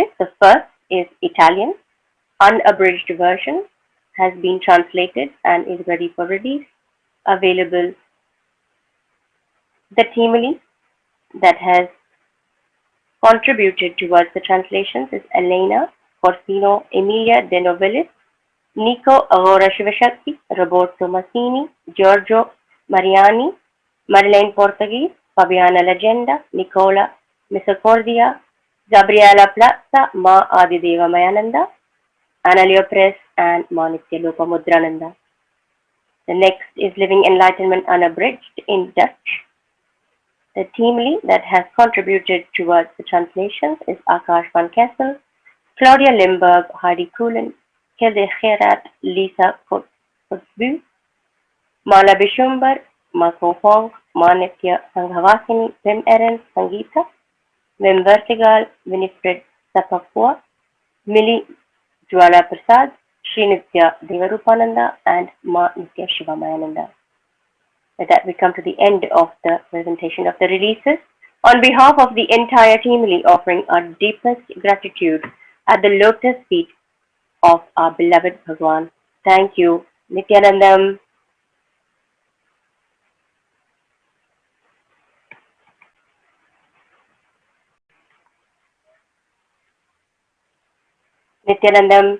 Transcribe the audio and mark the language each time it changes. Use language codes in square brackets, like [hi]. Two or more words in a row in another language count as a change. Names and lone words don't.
[en] The first is Italian. Unabridged version has been translated and is ready for release. Available. The team that has contributed towards the translations is Elena Corsino, Emilia De Novellis, Nico Aurora Shivashakti, Roberto Massini, Giorgio Mariani, Marilyn Portuguese, Fabiana Legenda, Nicola Misercordia, Gabriela Plaza, Ma Adideva Mayananda, Analeo Press, and Manitya Lopamudrananda. The next is Living Enlightenment Unabridged in Dutch. The team lead that has contributed towards the translations is Akash van Kessel, Claudia Limburg, Heidi Koelen, Hilde Gerard, Lisa Kotsbu, Mala Bishumbar, Marco Fong, Manitya Sanghavasini, Pim Eren, Sangeeta, Wim Vertigal, Winifred Sapapua, Millie Jwala Prasad, Srinitya Devarupananda, and Ma Nitya Shivamayananda. With that, we come to the end of the presentation of the releases. On behalf of the entire team, we offering our deepest gratitude at the lotus feet of our beloved Bhagwan. Thank you. Nithyanandam. Nithyanandam.